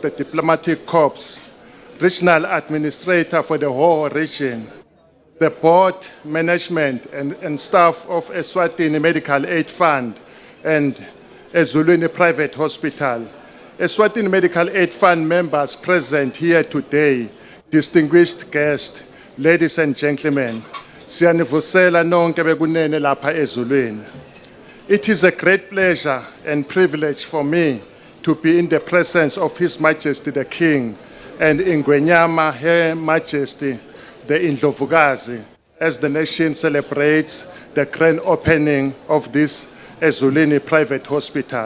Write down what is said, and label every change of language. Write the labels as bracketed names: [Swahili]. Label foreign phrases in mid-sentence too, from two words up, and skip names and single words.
[English] the Diplomatic Corps, Regional Administrator for the whole region, the board, management and staff of Eswatini Medical Aid Fund and Ezulwini Private Hospital, Eswatini Medical Aid Fund members present here today, distinguished guests, ladies and gentlemen, [Swati] siyanivusela nonke bekunene lapha ezulwini. [English] It is a great pleasure and privilege for me to be in the presence of His Majesty the King and Ingwenyama Her Majesty the Indlovukazi as the nation celebrates the grand opening of this Ezulwini Private Hospital.